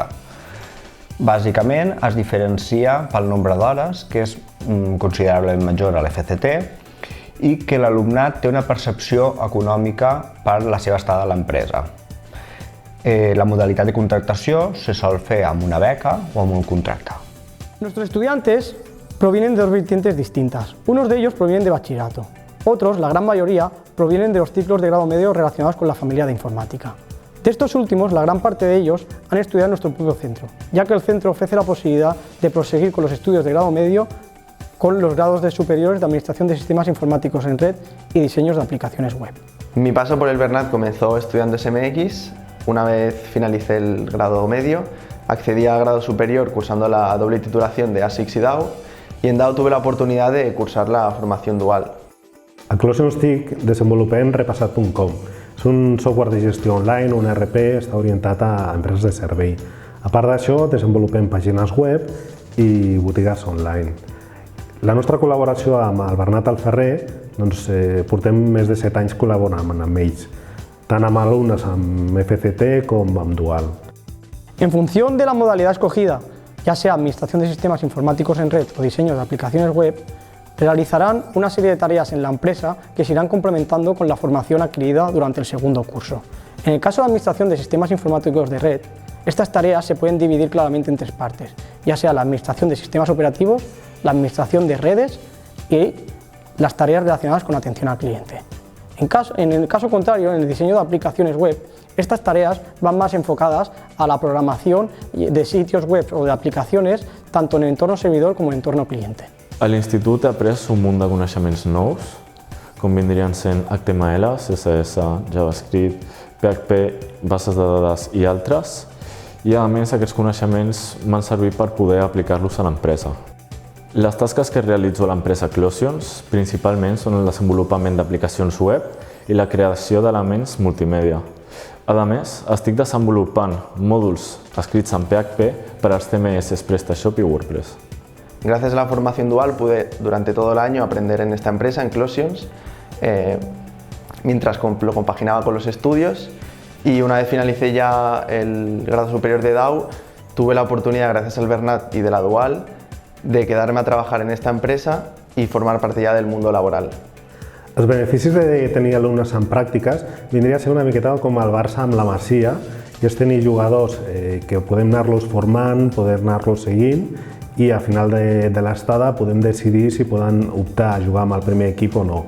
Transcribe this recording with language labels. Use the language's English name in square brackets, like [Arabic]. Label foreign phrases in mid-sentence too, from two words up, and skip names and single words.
[Catalan] Bàsicament es diferencia pel nombre d'hores, que és considerablement major a l'FCT, i que l'alumnat té una percepció econòmica per la seva estada a l'empresa. La modalitat de contractació se sol fer amb una beca o amb un contracte. [Spanish] Nuestros estudiantes provienen de dos vertientes distintas. Unos de ellos provienen de bachillerato. Otros, la gran mayoría, provienen de los ciclos de grado medio relacionados con la familia de informática. De estos últimos, la gran parte de ellos han estudiado en nuestro propio centro, ya que el centro ofrece la posibilidad de proseguir con los estudios de grado medio con los grados de superiores de Administración de Sistemas Informáticos en Red y Diseños de Aplicaciones Web. Mi paso por el Bernat comenzó estudiando SMX. Una vez finalicé el grado medio, accedí al grado superior cursando la doble titulación de ASICS y DAO, y en DAO tuve la oportunidad de cursar la formación dual. [Catalan] A Closions TIC desenvolupem repassat.com. És un software de gestió online, un ERP, està orientat a empreses de servei. A part d'això, desenvolupem pàgines web i botigues online. La nostra col·laboració amb el Bernat Alferrer, portem més de 7 anys col·laborant amb ells, tant amb alumnes amb FCT com amb Dual. [Spanish] En función de la modalidad escogida, ya sea Administración de Sistemas Informáticos en Red o Diseños de Aplicaciones Web, realizarán una serie de tareas en la empresa que se irán complementando con la formación adquirida durante el segundo curso. En el caso de Administración de Sistemas Informáticos de Red, estas tareas se pueden dividir claramente en 3 partes, ya sea la Administración de Sistemas Operativos, la administración de redes y las tareas relacionadas con atención al cliente. En el caso contrario, en el diseño de aplicaciones web, estas tareas van más enfocadas a la programación de sitios web o de aplicaciones, tanto en el entorno servidor como en el entorno cliente. [Catalan] A l'institut he après un munt de coneixements nous, com vindrien sent HTML, CSS, JavaScript, PHP, bases de dades i altres, i a més aquests coneixements m'han servit per poder aplicar-los a l'empresa. Les tasques que realitzo a l'empresa Closions principalment són el desenvolupament d'aplicacions web i la creació d'elements multimèdia. A més, estic desenvolupant mòduls escrits en PHP per als CMS PrestaShop y WordPress. [Spanish] Gracias a la formación dual pude durante todo el año aprender en esta empresa, en Closions, mientras lo compaginaba con los estudios, y una vez finalicé ya el grado superior de DAO, tuve la oportunidad, gracias al Bernat y de la Dual, de quedarme a trabajar en esta empresa y formar parte ya del mundo laboral. [Catalan] Els beneficis de tenir alumnes en pràctiques vindria a ser una miqueta com el Barça amb la Masia, i és tenir jugadors que podem anar-los formant, poder anar-los seguint, i al final de l'estada podem decidir si poden optar a jugar amb el primer equip o no.